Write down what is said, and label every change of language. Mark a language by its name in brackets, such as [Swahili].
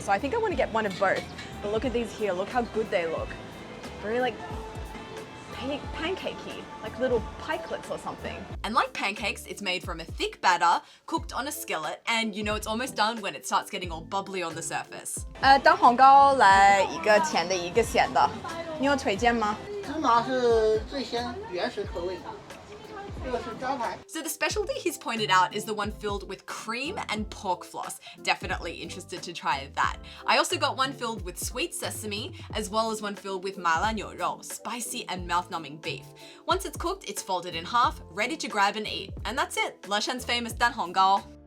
[English] So I think I want to get one of both. But look at these here, look how good they look. Very like pancakey, like little pikelets or something. And like pancakes, it's made from a thick batter, cooked on a skillet, and you know it's almost done when it starts getting all bubbly on the surface. [Chinese] 蛋黄糕来一个甜的，一个咸的，你有推荐吗？芝麻是最鲜，原始口味。 [English] So the specialty he's pointed out is the one filled with cream and pork floss. Definitely interested to try that. I also got one filled with sweet sesame, as well as one filled with 麻辣牛肉, spicy and mouth-numbing beef. Once it's cooked, it's folded in half, ready to grab and eat. And that's it, Leshan's famous 蛋黄糕.